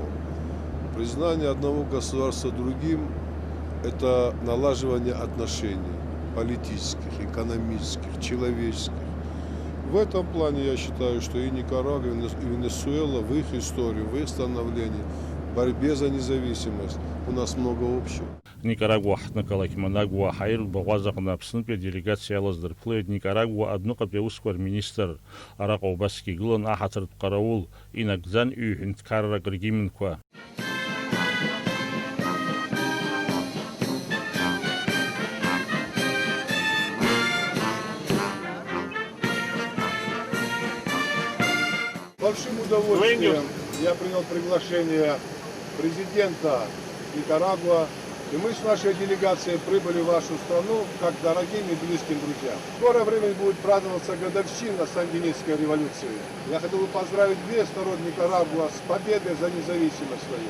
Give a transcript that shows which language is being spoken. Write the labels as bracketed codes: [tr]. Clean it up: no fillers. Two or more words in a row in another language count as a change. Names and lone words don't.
[ru] Признание одного государства другим это налаживание отношений политических, экономических, человеческих. В этом плане я считаю, что и Никарагуа, и Венесуэла в их истории, в их становлении, борьбе за независимость у нас много общего. [ab] Никарагуа ҳҭнықалақь Манагуа ҳаирбаӷәаз аҟны Аԥснытәи аделегациа иалаздырԥылеит Никарагуа адәныҟатәи аусқәа рминистр. Араҟа убасгьы игылан аҳаҭыртә ҟараул, инагӡан ҩ-ҳәынҭқаррак ргимнқәа. [ru] Большим удовольствием я принял приглашение президента Никарагуа И мы с нашей делегацией прибыли в вашу страну как дорогим и близким друзьям. В скорое время будет праздноваться годовщина Сандинистской революции. Я хотел бы поздравить весь народ Никарагуа с победой за независимость свою.